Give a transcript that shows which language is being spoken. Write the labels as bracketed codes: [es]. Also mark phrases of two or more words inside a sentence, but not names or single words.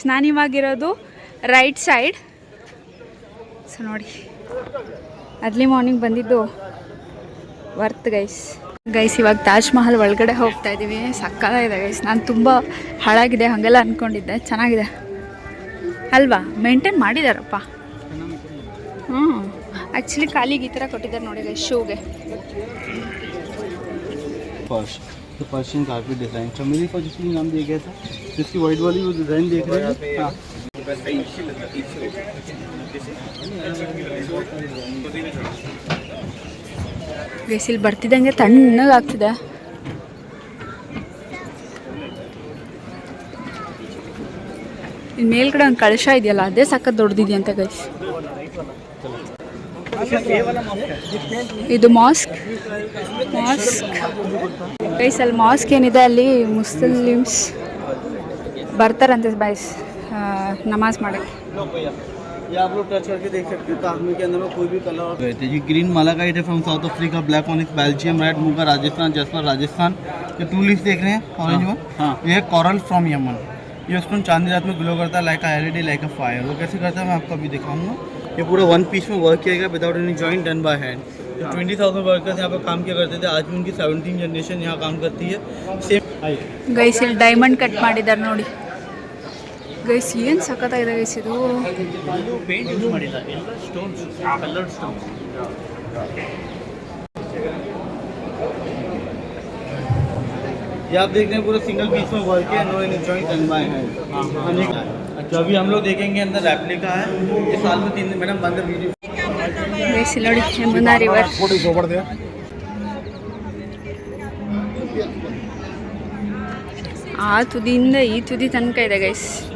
[kn] ನಾನಿವಾಗಿರೋದು [en] right side. [kn] ಸೊ ನೋಡಿ [en] early morning [kn] ಬಂದಿದ್ದು [en] worth guys. [kn] ಇವಾಗ ತಾಜ್ ಮಹಲ್ ಒಳಗಡೆ ಹೋಗ್ತಾ ಇದ್ದೀವಿ. ಸಕ್ಕತ್ತಾಗಿದೆ ಗೈಸ್. ನಾನು ತುಂಬ ಹಾಳಾಗಿದೆ ಹಾಗೆಲ್ಲ ಅಂದ್ಕೊಂಡಿದ್ದೆ, ಚೆನ್ನಾಗಿದೆ ಅಲ್ವಾ? ಮೇಂಟೈನ್ ಮಾಡಿದಾರಪ್ಪ. ಆ್ಯಕ್ಚುಲಿ ಕಾಲಿಗೆ ಈ ಥರ ಕೊಟ್ಟಿದ್ದಾರೆ ನೋಡಿ ಗೈಸ್, ಶೂಗೆ. [en] Persian carpet design [hi] चमेली का जिसकी नाम दिया गया था, जिसकी वाइट वाली वो डिज़ाइन देख रहे हैं. हाँ [kn] ಗೈಸ್ ಇಲ್ಲಿ ಬರ್ತಿದ್ದಂಗೆ ತಣ್ಣಗಾಗ್ತಿದೆ. ಇಲ್ಲಿ ಮೇಲ್ಗಡೆ ಒಂದು ಕಳಶ ಇದೆಯಲ್ಲ, ಅದೇ ಸಖತ್ ದೊಡ್ಡದಿದೆಯಂತೆ ಗೈಸ್. ಇದು [en] mosque guys. [kn] ಅಲ್ಲಿ ಮಾಸ್ಕ್ ಏನಿದೆ ಅಲ್ಲಿ ಮುಸ್ಲಿಮ್ಸ್ ಬರ್ತಾರಂತೆ ಬೈಸ್ ನಮಾಜ್ ಮಾಡಕ್ಕೆ. [hi] ये आप लोग टच करके देख सकते हैं ताजमहल के अंदर में कोई भी कलर गए थे। ये [en] green malachite [hi] है [en] from South Africa, black onyx Belgium, [hi] रेड मूंगा राजस्थान, जैस्पर राजस्थान। ये 2 लीफ देख रहे हैं [en] orange one, [hi] ये है [en] coral from Yemen. [hi] ये उसको चांदी रात में ग्लो करता है [en] like LED like a fire. [hi] वो कैसे करता है मैं आपको अभी दिखाऊंगा। ये पूरा 1 पीस में वर्क किया गया [en] without any joint, done by hand. [hi] 20,000 वर्कर्स यहाँ पर काम किया करते थे, आज भी उनकी 17 जनरेशन यहाँ काम करती है। सेम [kn] ಗೈಸ್ ಇಲ್ಲಿ [en] diamond cut [kn] ಮಾಡಿದ್ದಾರೆ ನೋಡಿ ಗೈಸ್. ಏನು ಸಖತ್ತಾಗಿದೆ ಗೈಸ್ ಇದು. [en] paint use [kn] ಮಾಡಿಲ್ಲ, ಎಲ್ಲ [en] stones, coloured stones. [hi] ये आप देख रहे हैं पूरा [en] single piece [hi] में वर्क है, [en] no any joint, done by hand. [hi] जो अभी हम लोग देखेंगे अंदर रेप्लिका है, ये साल में 3 दिन मैडम बंद वीडियो [kn] ಗೈಸ್ ಇಲ್ಲಿ ನೋಡಿ ಯಮುನಾ ರಿವರ್. ಆ ತುದಿಯಿಂದ ಈ ತುದಿ ತನಕ ಇದೆ ಗೈಸ್.